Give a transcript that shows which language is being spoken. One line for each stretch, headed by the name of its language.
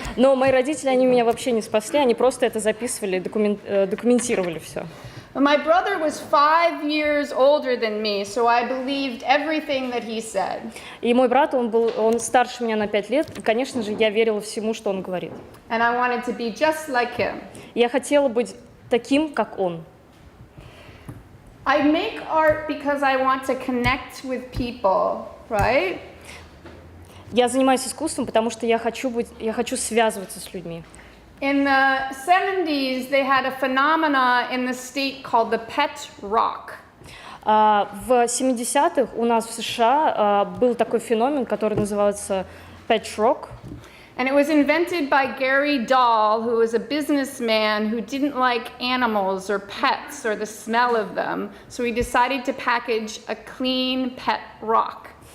Russian: Но мои родители, они меня вообще не спасли, они просто это записывали, документировали все.
English: My brother was 5 years older than me, so I believed everything that he said.
Russian: И мой брат, он старше меня на 5 лет, и, конечно же, я верила всему, что он говорит.
English: And I wanted to be just like him.
Russian: Я хотела быть таким, как он.
English: I make art because I want to connect with people, right?
Russian: Я занимаюсь искусством, потому что я хочу связываться с людьми.
English: In the 70s, they had a phenomena in the state called the pet rock.
Russian: В 70-х у нас в США был такой феномен, который называется pet rock.
English: And it was invented by Gary Dahl, who was a businessman who didn't like animals or pets or the smell of them. So he decided to package a clean pet rock.